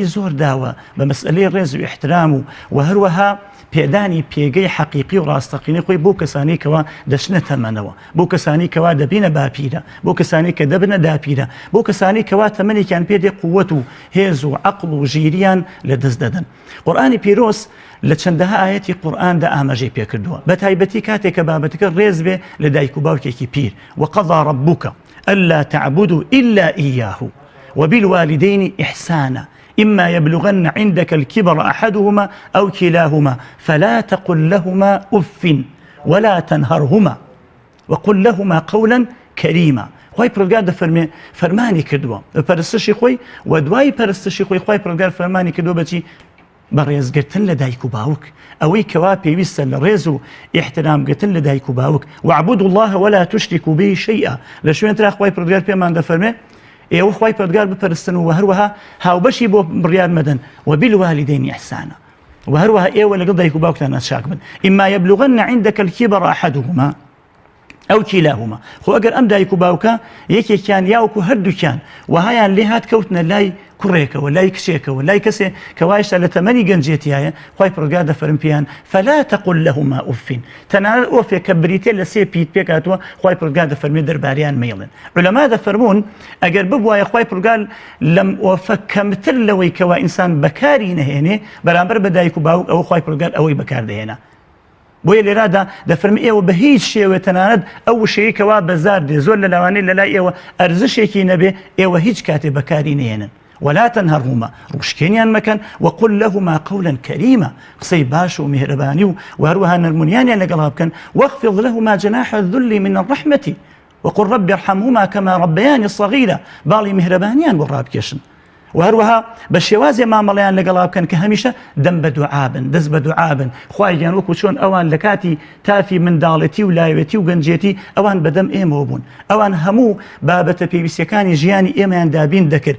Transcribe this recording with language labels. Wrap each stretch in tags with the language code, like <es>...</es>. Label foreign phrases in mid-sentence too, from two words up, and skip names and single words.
<ckb>زۆر داوە بە مەسئلەی ڕێز و احترام و هەروەها پێدانی پێگەی حەقیقی و ڕاستەقینەی خۆی بۆ کەسانی کەوا دەچنە تەمەنەوە بۆ کەسانی کەوا دەبینە باپیرە بۆ کەسانی کە دەبنە داپیرە بۆ کەسانی کەوا تەمەنێکیان پێدێ قووەت و هێز و عەقڵ و ژیریان لە دەست دەدەن قورئانی پیرۆز لە چەندەها ئاەتی قورئاندا ئاماژەی پێکردووە بە تایبەتی کاتێک کە بابەتەکە ڕێز بێ لە دایک و باوکێکی پیر</ckb> <ar>وقضى ربك ألا تعبدوا إلا إياه وبالوالدين إحسانا إما يبلغن عندك الكبر أحدهما أو كلاهما فلا تقل لهما أف ولا تنهرهما وقل لهما قولا كريما</ar> <ckb>خۆی پرۆگار دەفەرمێ فەرمانی کردووە پەرستشی خۆی و دوای پەرستشی خۆی خۆی پرۆگار فەرمانی کردووە بەچی بە ڕێزگرتن لە دایک و باوک ئەوەی کەوا پێویستە لە ڕێز و احترامگرتن لە دایک و باوک</ckb> <ar>واعبدوا الله ولا تشركوا به شيئا</ar> <ckb>لە شوێن ترا خۆی پرۆگار پێمان دەفەرمێ ئێوە خوای پەروەردگار بپەرستن و هەروەها هاوبەشی بۆ بڕیار مەدەن</ckb> <ar>وبالوالدین ئیحسانا</ar> <ckb>و هەروەها ئێوە لەگەڵ دایک و باوکتان چاک بن</ckb> <ar>ئیما یەبلوغن عندك الكبر أحدهما ئەو کیلاهما</ar> <ckb>خۆ ئەگەر ئەم دایک و باوکە یەکێکیان یاوەکو هەردووکیان وهایان لێ هات کەوتنە لای کوڕێکەوە لای کچێکەوە لای کەسێ کە وایشتا لە تەمەنی گەنجێتیایە خوای پەروەردگار دەفەرمێ پێیان</ckb> <ar>فلا تقل لهما أف</ar> <ckb>تەنانەت ئۆفێک کە بریتێ لە سێ پیت پێکاتوە خوای پەروەردگار دەفەرمێ دەرباریان مەیڵن عولەما دەفەرمون ئەگەر ببوایە خوای پەروەردگار لەم ئۆفە کەمتر لەوەی کەوا ئینسان بەکاری نەهێنێ بەرامبەر بە دایک و باوک ئەوە خوای پەروەردگار ئەوەی بەکاردەهێنا بۆیە لێرادا دەفەرمێ ئێوە بە هیچ شێوە تەنانەت ئەو وشەیەکەوا بەزار دێ زۆر لە لاوانەی لەلای ئێوە ئەرزشێکی نەبێ ئێوە هیچ کاتێ بەکاری نێنن</ckb> <ar>ولا تنهرهما</ar> <ckb>ڕوشکێنیان مەکەن</ckb> <ar>وقل لهما قولا كريما</ar> <ckb>قسەی باش و میهرەبانی و هەروەها نەرمونیانیان لەگەڵا بکەن</ckb> <ar>واخفض لهما جناح الذل من الرحمة وقل رب ارحمهما كما ربياني صغيرا</ar> <ckb>باڵی میهرەبانیان بۆ ڕابکێشن و هەروەها بە شێوازێ مامەڵەیان لەگەڵا بکەن کە هەمیشە دەم بە دوعابن دەست بە دوعابن خوایان وەکو چۆن ئەوان لە کاتی تافی منداڵەتی و لایەتی و گەنجێتی ئەوان بەدەم ئێمەوە بوون ئەوان هەموو بابەتە پێویستیەکانی ژیانی ئێمەیان دابین دەکرد</ckb>